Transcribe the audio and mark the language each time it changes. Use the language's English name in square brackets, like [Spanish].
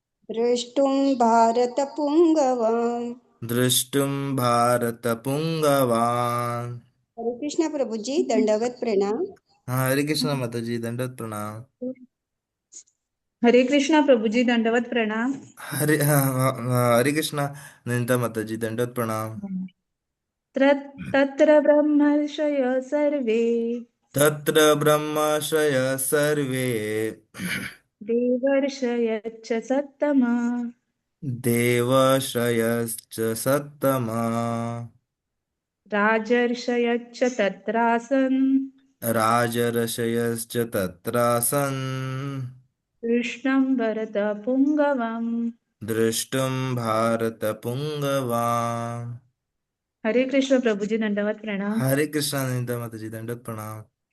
[Sanskrit] द्रष्टुं भारतपुङ्गवम्। द्रष्टुं भारतपुङ्गवान्। [Hindi] हरे कृष्ण प्रभु जी दंडवत प्रणाम। हाँ, हरे कृष्ण माता जी, दंडवत प्रणाम। हरे कृष्णा प्रभु जी दंडवत प्रणाम। हाँ, हाँ, हाँ, हरे कृष्णा नंदिता माता जी, दंडवत प्रणाम। [Sanskrit] तत्र ब्रह्मर्षय सर्वे। तत्र ब्रह्माश्रय सर्वे। देवर्षयश्च सत्तमा। देवाश्रयश्च सत्तमा। राजर्षयश्च तत्रासन्। राजर्षयश्च तत्रासन्। कृष्णं वरद पुङ्गवम्। द्रष्टुं भारतपुङ्गवान्। [Hindi] हरे कृष्ण प्रभु जी दंडवत प्रणाम। हरे कृष्णा नंदिता माता जी, दंडवत प्रणाम।